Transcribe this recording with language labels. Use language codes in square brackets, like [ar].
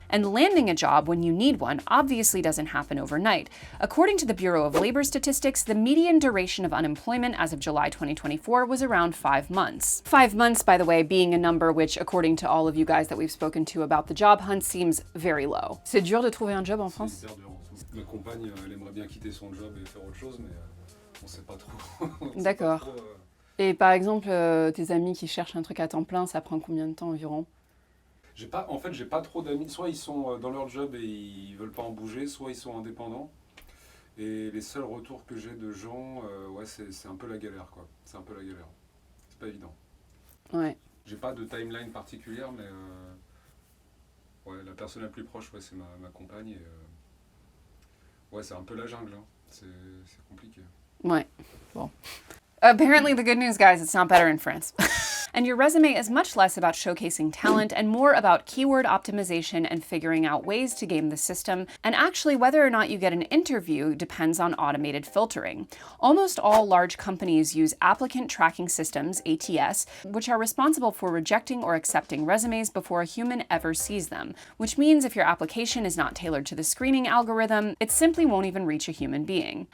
[en] And landing a job when you need one obviously doesn't happen overnight. According to the Bureau of Labor Statistics, the median duration of unemployment as of July 2024 was around 5 months. 5 months, by the way, being a number which, according to all of you guys that we've spoken to about the job hunt, seems very low. [fr] C'est dur de trouver un job en France? Ma compagne, elle aimerait bien quitter son job et faire autre chose, mais on sait pas trop. D'accord. Et par exemple, tes amis qui cherchent un truc à temps plein, ça prend combien de temps environ? J'ai pas trop d'amis. Soit ils sont dans leur job et ils veulent pas en bouger, soit ils sont indépendants. Et les seuls retours que j'ai de gens, ouais, c'est un peu la galère, quoi. C'est un peu la galère. C'est pas évident. Ouais. J'ai pas de timeline particulière, mais ouais, la personne la plus proche, ouais, c'est ma compagne. Et, ouais, c'est un peu la jungle, hein. C'est compliqué. Ouais. Bon. [en] Apparently the good news, guys, it's not better in France. And your resume is much less about showcasing talent and more about keyword optimization and figuring out ways to game the system. And actually, whether or not you get an interview depends on automated filtering. Almost all large companies use applicant tracking systems, ATS, which are responsible for rejecting or accepting resumes before a human ever sees them, which means if your application is not tailored to the screening algorithm, it simply won't even reach a human being.